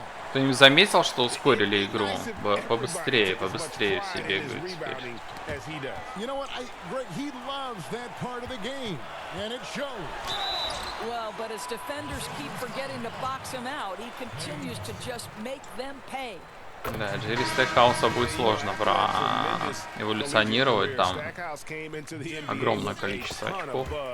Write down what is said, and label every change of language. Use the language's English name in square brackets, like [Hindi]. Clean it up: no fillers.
[Russian] Кто-нибудь заметил, что ускорили игру? Побыстрее все бегают теперь. [English] You know what? He loves that part of the game, and it shows. Well, but as defenders keep forgetting to box him out, he continues to just make them pay. [Russian] Да, Джерри Стекхауса будет сложно эволюционировать, там огромное количество очков.